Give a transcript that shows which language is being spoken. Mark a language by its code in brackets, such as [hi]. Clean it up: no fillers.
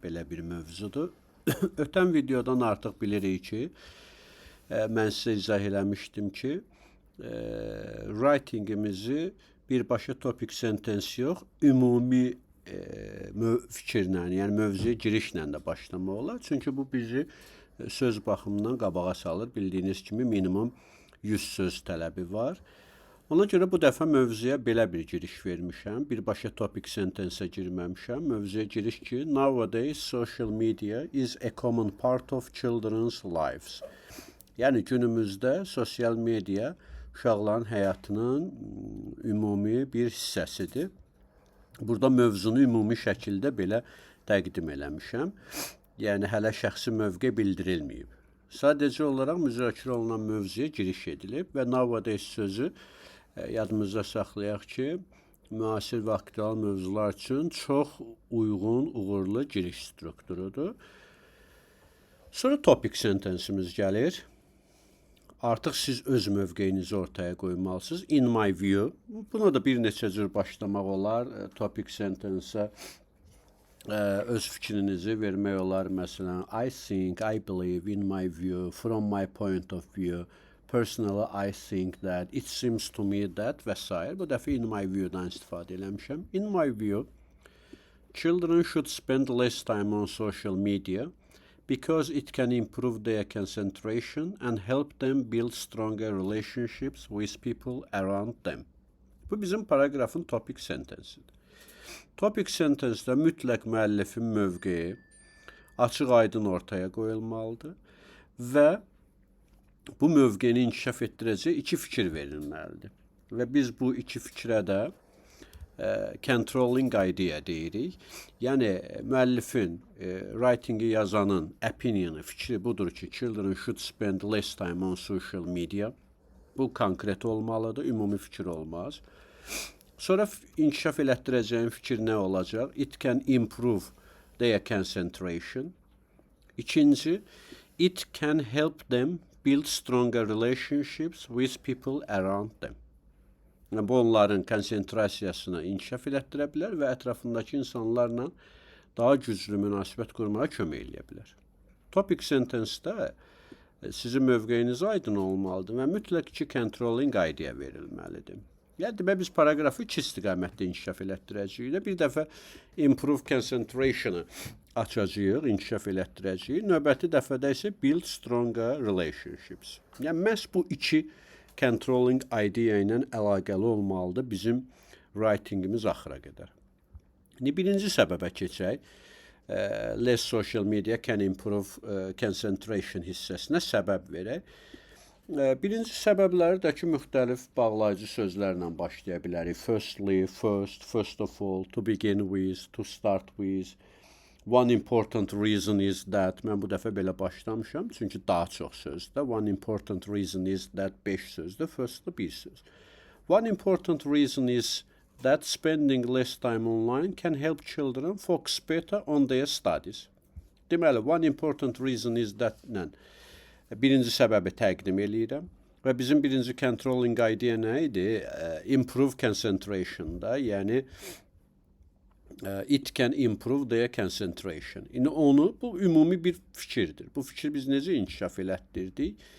[az] Belə bir mövzudur. Ötən videodan artıq bilirik ki, mən sizə izah eləmişdim ki, writingimizi birbaşa topic sentence yox, ümumi fikirlə, yəni mövzuya girişlə də başlamaq olar. Çünki bu bizi söz baxımından qabağa salır. Bildiyiniz kimi minimum 100 söz tələbi var. Ona görə bu dəfə mövzuya belə bir giriş vermişəm. Birbaşa topic sentence-ə girməmişəm. Mövzuya giriş ki, [en] nowadays social media is a common part of children's lives. [az] Yəni günümüzdə sosial media uşaqların həyatının ümumi bir hissəsidir. Burada mövzunu ümumi şəkildə belə təqdim eləmişəm. Yəni hələ şəxsi mövqe bildirilməyib. Sadəcə olaraq müzakirə olunan mövzuya giriş edilib və nowadays sözü yadımızda saxlayaq ki, müasir və aktual mövzular üçün çox uyğun, uğurlu giriş strukturudur. Sonra topic sentence'imiz gəlir. Artıq siz öz mövqeyinizi ortaya qoymalısınız. [en] In my view. [az] Buna da bir neçə cür başlamaq olar. Topic sentence'a öz fikrinizi vermək olar. [en] Məsələn, I think, I believe, in my view, from my point of view. Personally, I think that, it seems to me that [az] və s. Bu dəfə in my view-dan istifadə eləmişəm. [en] In my view, children should spend less time on social media because it can improve their concentration and help them build stronger relationships with people around them. [az] Bu bizim paragrafın topic sentence'idir. Topic sentence'də mütləq müəllifin mövqeyi açıq-aydın ortaya qoyulmalıdır və bu mövqeni inkişaf etdirəcək iki fikir verilməlidir. Və biz bu iki fikrə də controlling idea deyirik. Yəni, müəllifin, writing-i yazanın opinionu, fikri budur ki, [en] children should spend less time on social media. [az] Bu konkret olmalıdır, ümumi fikir olmaz. Sonra inkişaf elətdirəcəyim fikir nə olacaq? [en] It can improve their concentration. [az] İkinci, [en] it can help them build stronger relationships with people around them. [az] Yəni, bu onların konsentrasiyasını inkişaf elətdirə bilər və ətrafındakı insanlarla daha güclü münasibət qurmağa kömək eləyə bilər. Topic sentence-də sizin mövqeyiniz aydın olmalıdır və mütləq ki, controlling idea verilməlidir. Yəni, demək, biz paragrafı iki istiqamətdə inkişaf elətdirəcəyik. Bir dəfə improve concentration-ı açacağıq, inkişaf elətdirəcəyik. Növbəti dəfədə isə [en] build stronger relationships. [az] Yəni, məhz bu iki controlling idea ilə əlaqəli olmalıdır bizim writingimiz axıra qədər. Birinci səbəbə keçək. [en] Less social media can improve concentration [az] hissəsinə səbəb verək. Birinci səbəbləri də ki, müxtəlif bağlayıcı sözlərlə başlaya bilərik. [en] Firstly, first, first of all, to begin with, to start with. One important reason is that. [az] Mən bu dəfə belə başlamışam, çünki daha çox sözdür. [en] One important reason is that [az] 5 sözdür, [en] firstly [az] bir söz. [en] One important reason is that spending less time online can help children focus better on their studies. [az] Deməli, [en] one important reason is that- [az] lə birinci səbəbi təqdim eləyirəm. Və bizim birinci controlling idea nə idi? Improve concentration-da, yəni [en] it can improve their concentration. [az] Yəni onu, bu ümumi bir fikirdir. Bu fikri biz necə inkişaf elətdirdik?